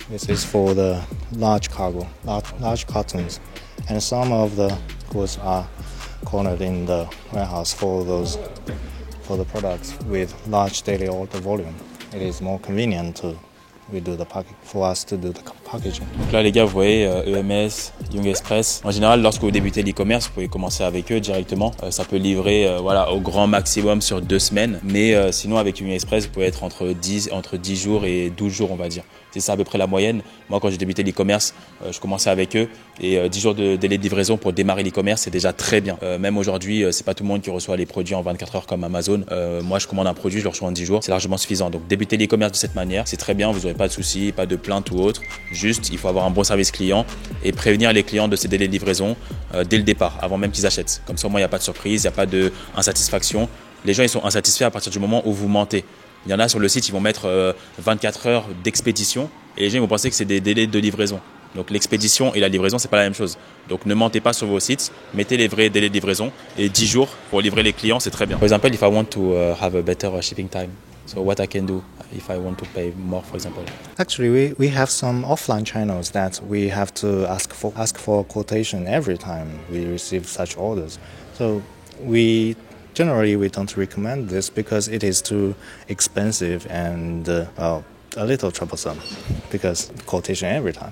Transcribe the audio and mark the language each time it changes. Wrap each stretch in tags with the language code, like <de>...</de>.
<en>This is for the large cargo, large cartons, and some of the goods are cornered in the warehouse for the products with large daily order volume. It is more convenient for us to do the packaging.</en> <fr>Donc là les gars, vous voyez EMS, Young Express. En général, lorsque vous débutez l'e-commerce, vous pouvez commencer avec eux directement. Ça peut livrer au grand maximum sur 2 semaines. Mais sinon avec Young Express, vous pouvez être entre 10 jours et 12 jours, on va dire. C'est ça à peu près la moyenne. Moi, quand j'ai débuté l'e-commerce, je commençais avec eux et 10 jours de délai de livraison pour démarrer l'e-commerce, c'est déjà très bien. Même aujourd'hui, c'est pas tout le monde qui reçoit les produits en 24 heures comme Amazon. Moi, je commande un produit, je le reçois en 10 jours, c'est largement suffisant. Donc, débuter l'e-commerce de cette manière, c'est très bien. Vous n'aurez pas de soucis, pas de plaintes ou autre. Juste, il faut avoir un bon service client et prévenir les clients de ces délais de livraison dès le départ, avant même qu'ils achètent. Comme ça, au moins, il n'y a pas de surprise, il n'y a pas d'insatisfaction. Les gens, ils sont insatisfaits à partir du moment où vous mentez. Il y en a sur le site, ils vont mettre 24 heures d'expédition et les gens ils vont penser que c'est des délais de livraison. Donc l'expédition et la livraison, c'est pas la même chose. Donc ne mentez pas sur vos sites, mettez les vrais délais de livraison et 10 jours pour livrer les clients, c'est très bien.</fr> <en>For example, if I want to have a better shipping time, so what I can do if I want to pay more, for example? Actually, we have some offline channels that we have to ask for quotation every time we receive such orders. So generally, we don't recommend this because it is too expensive and a little troublesome because quotation every time.</en>